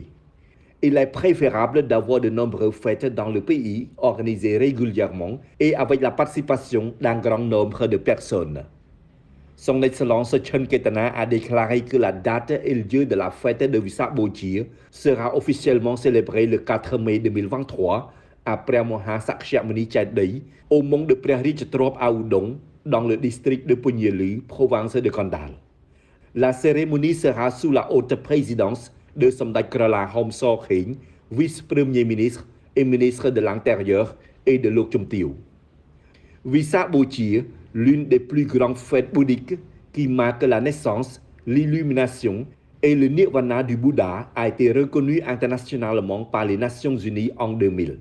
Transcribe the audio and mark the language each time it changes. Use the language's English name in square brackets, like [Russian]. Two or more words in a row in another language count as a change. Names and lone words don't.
[French] Il est préférable d'avoir de nombreuses fêtes dans le pays, organisées régulièrement et avec la participation d'un grand nombre de personnes. Son Excellence Chen Ketana a déclaré que la date et le lieu de la fête de Visak Bochi sera officiellement célébrée le 4 mai 2023 à ព្រះមហាសក្យមុនីចេតិយ au mont de ព្រះរាជទ្រព្យ à Udong, dans le district de Punyelu, province de Kandal. La cérémonie sera sous la haute présidence de Samdech Krala Homso Kheng, vice-premier ministre et ministre de l'Intérieur et de Lok Chum Tio. Visak Bochi, l'une des plus grandes fêtes bouddhiques qui marque la naissance, l'illumination et le nirvana du Bouddha, a été reconnue internationalement par les Nations Unies en 2000.